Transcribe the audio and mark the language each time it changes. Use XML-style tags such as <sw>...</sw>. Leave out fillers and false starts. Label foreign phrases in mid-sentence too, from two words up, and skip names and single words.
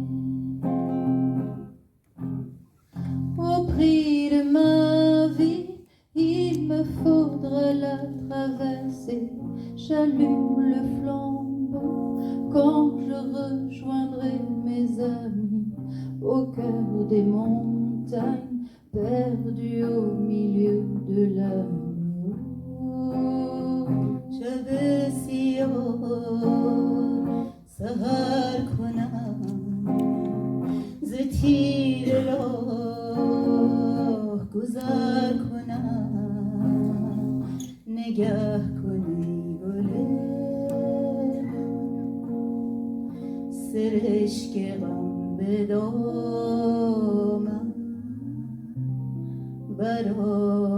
<fr>Au prix de ma vie, il me faudra la traverser. J'allume le flambeau quand je rejoindrai mes amis au cœur des montagnes, perdues au milieu de la nuit.</fr> <fa>شب سیاه سحر کنم ز تیر راه گذر کنم، نگه کنی گل سرشک غم به دامن برای</fa>